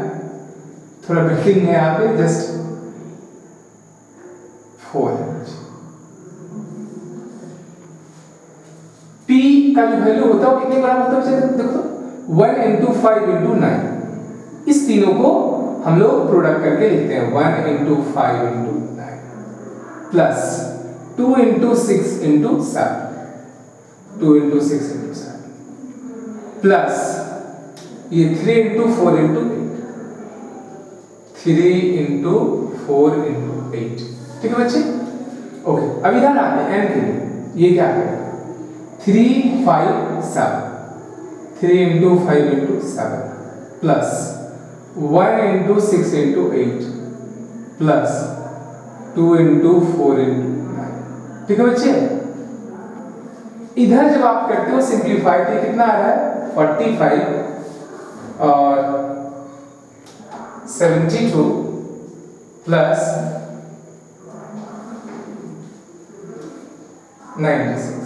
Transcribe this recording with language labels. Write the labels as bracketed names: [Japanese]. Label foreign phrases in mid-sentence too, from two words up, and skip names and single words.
[Hindi] थोड़ा बिल्डिंग है यहाँ पे, जस्ट 4 है। p का जो वैल्यू होता है कितने बराबर होता है देखो, 1 into 5 into 9। इस तीनों को हम लोग प्रोडक्ट करके लिखते हैं, 1 into 5 into 9 प्लस 2 into 6 into 7 2 into 6 into 7 प्लस ये 3 into 4 into 8 3 into 4 into 8, ठीक है बच्चे। ओके, अब इधर आते हैं n के लिए। ये क्या है, 3 5 7 3 into 5 into 7 प्लस 1 into 6 into 8 प्लस 2 into 4 into 9, ठीक है बच्चे। इधर जब आप करते हो सिंप्लीफाई तो कितना आ रहा है 45 और 72 प्लस 96।